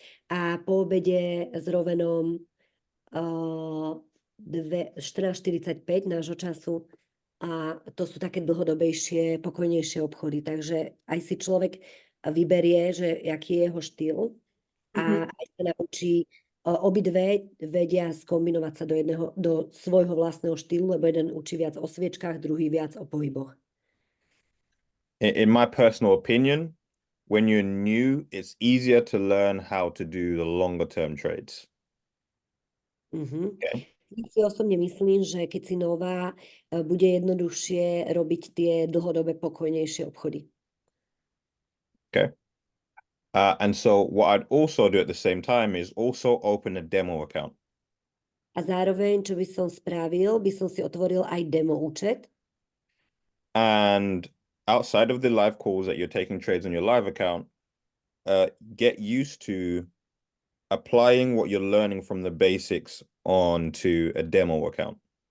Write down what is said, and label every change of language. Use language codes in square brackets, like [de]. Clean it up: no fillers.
[sk] A po obede s Rovenom 14:45 nášho času a to sú také dlhodobejšie, pokojnejšie obchody. Takže aj si človek vyberie, že aký je jeho štýl a aj sa naučí, obidve vedia skombinovať sa do svojho vlastného štýlu, lebo jeden učí viac o sviečkách, druhý viac o pohyboch. [en] In my personal opinion, when you're new, it's easier to learn how to do the longer term trades. Okay. [sk] Ja si osobne myslím, že keď si nová, bude jednoduchšie robiť tie dlhodobé, pokojnejšie obchody. [en] Okay. And so what I'd also do at the same time is also open a demo account. [sk] A zároveň, čo by som spravil, by som si otvoril aj demo účet. [en] And outside of the live calls that you're taking trades on your live account, get used to applying what you're learning from the basics onto a demo account.